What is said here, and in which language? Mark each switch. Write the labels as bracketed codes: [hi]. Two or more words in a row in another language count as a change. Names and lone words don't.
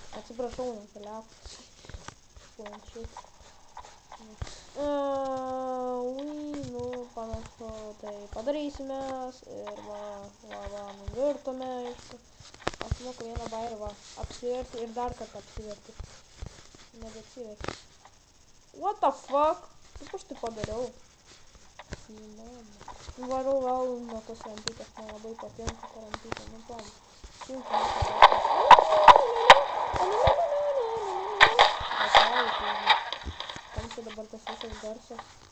[lt] Atsiprašau, ne telefas. Planšetė. Panašu, tai padarysime ir va, nuvirtome. Aš moku vieną bairį, va, apsiverti ir dar kartą apsiverti. Nebeatsiverti. [en] What the fuck? [lt] Kaip aš tai padariau? Varau gal nuo tos rampytės, man labai patinka ta rampytė, tom. Kam čia dabar tas visas garsas?